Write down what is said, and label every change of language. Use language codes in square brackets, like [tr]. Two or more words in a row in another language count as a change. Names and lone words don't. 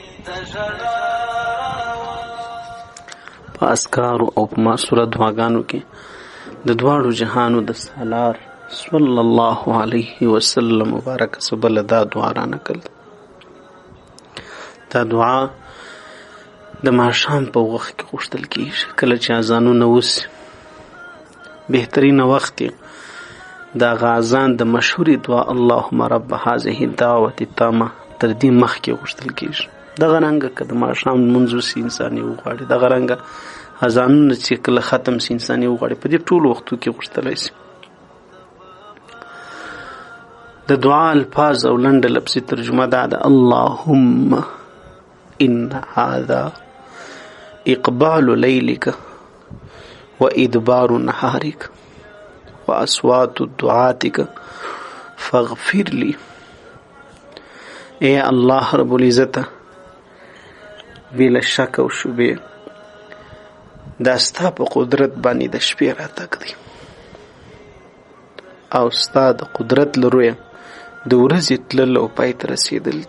[ps] په اذکارو او په معصوره دعاګانو کې د دواړو جهانو د سالار صلی الله علیه وسلم مبارک سبل دا دعا را نقل. دا دعا د ماښام په وخت کې غوښتل کېږي کله چې اذانونه وسي. بهترینه وخت د اذان د مشهورې دعا [ar] اللهم رب هذه الدعوة التامه [ps] تر دې مخکې غوښتل کېږي. دغه رنګه که د ماښام لمونځ وسي انسان یې وغواړي، دغه رنګه اذانونه چې کله ختم سي انسان یې وغواړي، په دې ټولو وختو کې غوښتلی سي. د دعا الفاظ او لنډه لفظي ترجمه دا ده: [ar] اللهم ان هذا اقبال لیلک و ادبار نهارک و اصوات دعاتک فاغفر لی. [ps] اے الله رب العزت، بلا شک او شبهه دا ستا په قدرت باندې د شپې راتګ دی او ستا د قدرت له رویه د ورځې تلل او پای ته رسېدل دي.